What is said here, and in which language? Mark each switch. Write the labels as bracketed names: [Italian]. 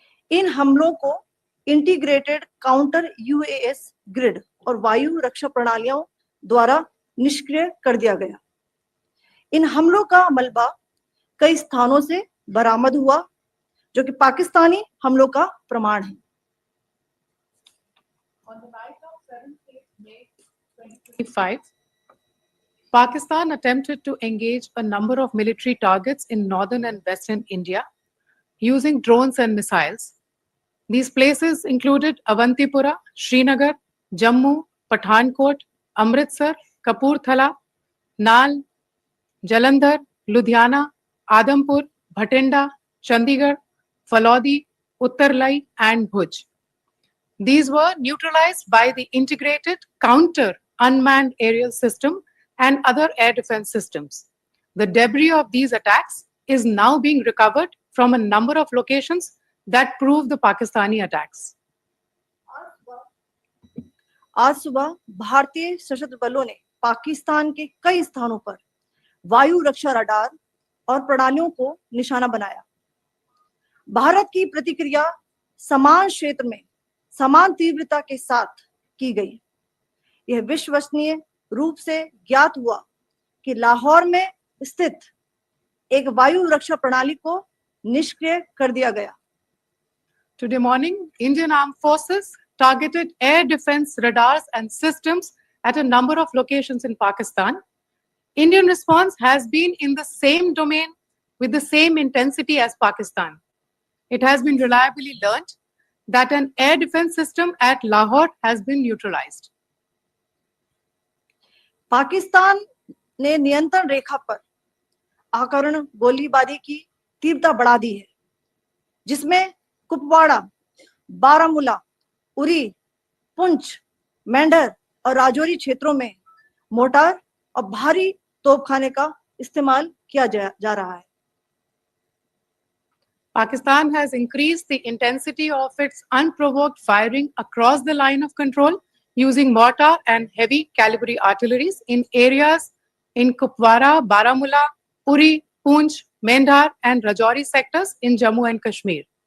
[Hindi] इन हमलों को integrated counter US grid और वायु रक्षा प्रणालियों द्वारा निष्क्रिय कर दिया गया। इन हमलों का मलबा कई स्थानों से बरामद हुआ, जो कि पाकिस्तानी हमलों का प्रमाण है। [English] On the night of 7th May 2025, Pakistan attempted to engage a number of military targets in northern and western India using drones and missiles. These places included Avantipura, Srinagar, Jammu, Pathankot, Amritsar, Kapurthala, Nal, Jalandhar, Ludhiana, Adampur, Bhatinda, Chandigarh, Falodi, Uttarlai, and Bhuj. These were neutralized by the integrated counter unmanned aerial system and other air defense systems. The debris of these attacks is now being recovered from a number of locations that prove the Pakistani attacks. [Hindi] आज सुबह भारतीय सशस्त्र बलों ने पाकिस्तान के कई स्थानों पर वायु रक्षा रडार और प्रणालियों को निशाना बनाया। भारत की प्रतिक्रिया समान क्षेत्र में समान तीव्रता के साथ की गई। यह विश्वसनीय रूप से ज्ञात हुआ कि लाहौर में स्थित एक वायु रक्षा प्रणाली को निष्क्रिय कर दिया गया। [English] Today morning, Indian Armed Forces targeted air defense radars and systems at a number of locations in Pakistan. Indian response has been in the same domain with the same intensity as Pakistan. It has been reliably learned that an air defense system at Lahore has been neutralized. [Hindi] Pakistan ने नियंत्रण रेखा पर आकरण गोलीबारी की तीव्रता बढ़ा दी है, जिसमें कुपवाड़ा, बारामूला, उरी, पुंछ, मेंढर और राजौरी क्षेत्रों में मोर्टार और भारी तोपखाने का इस्तेमाल किया जा रहा है। [English] Pakistan has increased the intensity of its unprovoked firing across the line of control using mortar and heavy caliber artilleries in areas in Kupwara, Baramulla, Uri, Poonch, Mendhar and Rajouri sectors in Jammu and Kashmir.